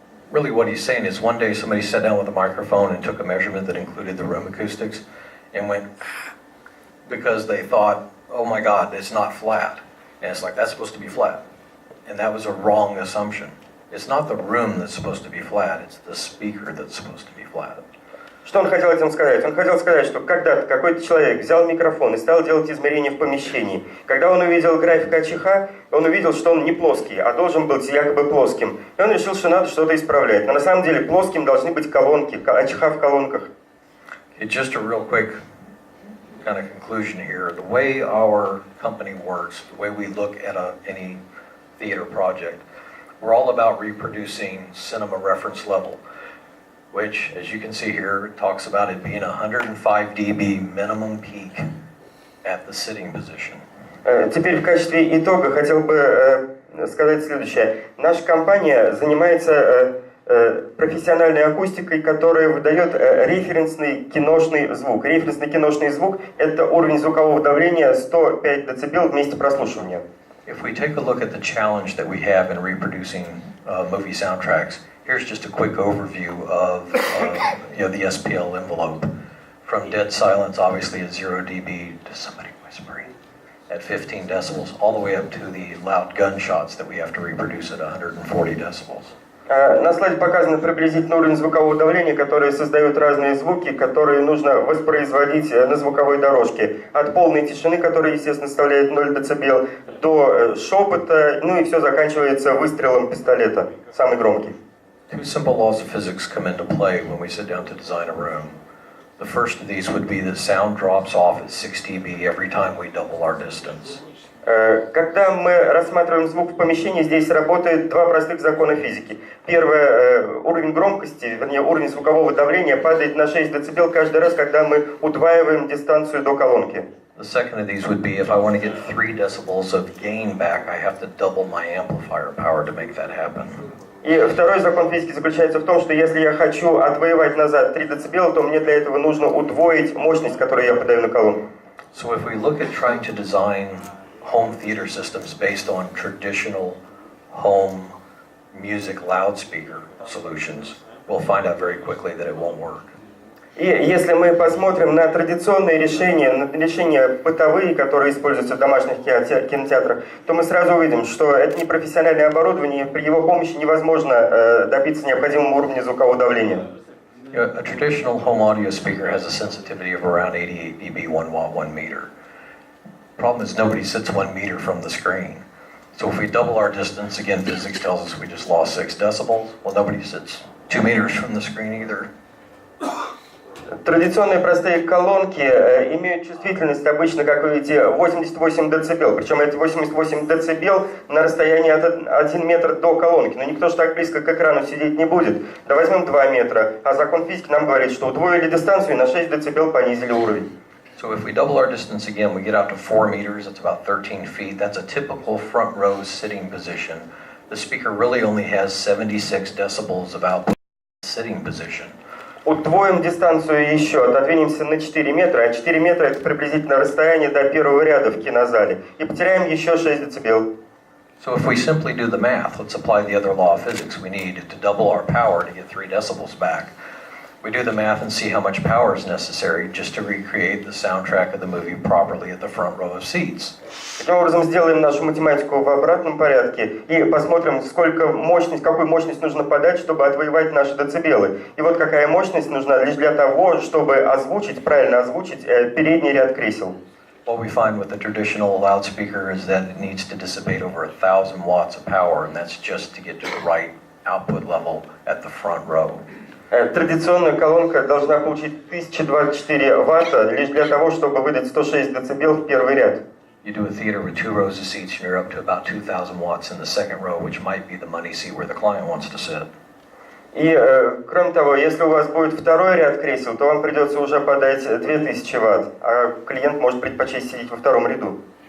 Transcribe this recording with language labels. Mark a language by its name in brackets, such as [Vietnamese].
[English] Really what he's saying is one day somebody sat down with a microphone and took a measurement that included the room acoustics and went because they thought, oh my God, it's not flat. And it's like, that's supposed to be flat. And that was a wrong assumption. It's not the room that's supposed to be flat, it's the speaker that's supposed to be flat. [Russian] Что он хотел этим сказать? Он хотел сказать, что когда-то какой-то человек взял микрофон и стал делать измерения в помещении. Когда он увидел график АЧХ, он увидел, что он не плоский, а должен быть якобы плоским. И он решил, что надо что-то исправлять. Но на самом деле плоским должны быть колонки, АЧХ в колонках. [English] Just a real quick kind of conclusion here. The way our company works, the way we look at any theater project, we're all about reproducing cinema reference level, which, as you can see here, talks about it being 105 dB minimum peak at the sitting position. [Russian] Теперь в качестве итога хотел бы сказать следующее. Наша компания занимается профессиональной акустикой, которая выдает референсный киношный звук. Референсный киношный звук – это уровень звукового давления 105 дБ в месте прослушивания. [English] If we take a look at the challenge that we have in reproducing movie soundtracks, here's just a quick overview of the SPL envelope. From dead silence, obviously at 0 dB, to somebody whispering at 15 decibels, all the way up to the loud gunshots that we have to reproduce at 140 decibels. [Russian] На слайде показан приблизительный уровень звукового давления, которые создают разные звуки, которые нужно воспроизводить на звуковой дорожке. От полной тишины, которая, естественно, составляет 0 дБ, до шепота, ну и все заканчивается выстрелом пистолета, самый громкий. [English] Two simple laws of physics come into play when we sit down to design a room. The first of these would be that sound drops off at 6 dB every time we double our distance. [Russian] Когда мы рассматриваем звук в помещении, здесь работает два простых закона физики. Первое, уровень громкости, вернее, уровень звукового давления падает на 6 дБ каждый раз, когда мы удваиваем дистанцию до колонки. [English] The second of these would be if I want to get 3 decibels of gain back, I have to double my amplifier power to make that happen. [Russian] И второй закон физики заключается в том, что если я хочу отвоевать назад 3 дБ, то мне для этого нужно удвоить мощность, которую я подаю на колонку. [English] So if we look at trying to design home theater systems based on traditional home music loudspeaker solutions, we'll find out very quickly that it won't work. [Russian] И если мы посмотрим на традиционные решения, на решения бытовые, которые используются в домашних кинотеатрах, то мы сразу увидим, что это не профессиональное оборудование, при его помощи невозможно добиться необходимого уровня звукового давления. [English] A traditional home audio speaker has a sensitivity of around 88 dB, 1 watt, 1 meter. The problem is nobody sits 1 meter from the screen. So if we double our distance, again, physics tells us we just lost 6 decibels. Well, nobody sits 2 meters from the screen either. [Russian] Традиционные простые колонки имеют чувствительность обычно, как вы видите, 88 дБ. Причем эти 88 дБ на расстоянии от 1 метр до колонки. Но никто же так близко к экрану сидеть не будет. Да возьмем 2 метра. А закон физики нам говорит, что удвоили дистанцию и на 6 дБ понизили уровень. [English] So if we double our distance again, we get out to 4 meters, that's about 13 feet. That's a typical front row sitting position. The speaker really only has 76 decibels of output sitting position. [Russian] Удвоим дистанцию еще, отодвинемся на 4 метра, а 4 метра это приблизительно расстояние до первого ряда в кинозале. И потеряем еще 6 дБ. [English] So if we simply do the math, let's apply the other law of physics. We need to double our power to get 3 decibels back. We do the math and see how much power is necessary just to recreate the soundtrack of the movie properly at the front row of seats. [Russian] Таким образом, сделаем нашу математику в обратном порядке и посмотрим, какую мощность нужно подать, чтобы отвоевать наши децибелы. И вот какая мощность нужна лишь для того, чтобы правильно озвучить передний ряд кресел. [English] What we find with the traditional loudspeaker is that it needs to dissipate over 1,000 watts of power, and that's just to get to the right output level at the front row. [Russian] Традиционная колонка должна получить 1024 ватта лишь для того, чтобы выдать 106 дБ в первый ряд. [English] You do a theater with 2 rows of seats, and you're up to about 2,000 watts in the second row, which might be the money seat where the client wants to sit. [Russian] И, кроме того, если у вас будет второй ряд кресел, то вам придется уже подать 2000 ватт, а клиент может предпочесть сидеть во втором ряду.